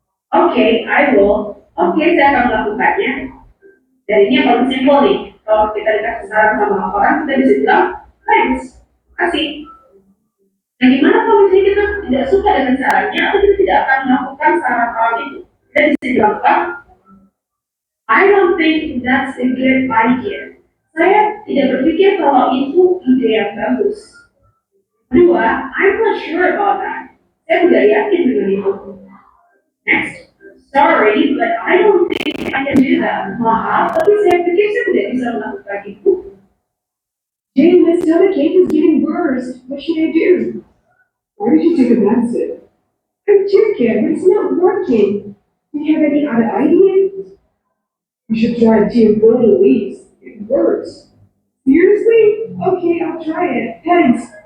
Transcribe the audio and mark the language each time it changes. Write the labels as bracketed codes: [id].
[en] Oke, I will. [id] Oke, saya akan melakukannya. Dan ini yang paling simpel nih. Kalau kita dikasih saran sama orang, kita bisa bilang, thanks, kasih. Nah, gimana kalau misalnya kita tidak suka dengan sarannya, atau kita tidak akan melakukan saran orang itu? Kita bisa bilang, [en] I don't think that's a good idea. [id] Saya tidak berpikir kalau itu ide yang bagus. [en] Kedua, I'm not sure about that. [id] Saya tidak yakin dengan itu. [en] Next, sorry, but I don't think I can do that. [id] Maaf, tapi saya pikir saya tidak bisa melakukan itu. [en] Jane, my stomach ache is getting worse. What should I do? Why did you take a medicine? I'm chicken, but it's not working. Do you have any other ideas? You should try tea and boiled at least. It works. Seriously? Okay, I'll try it. Thanks.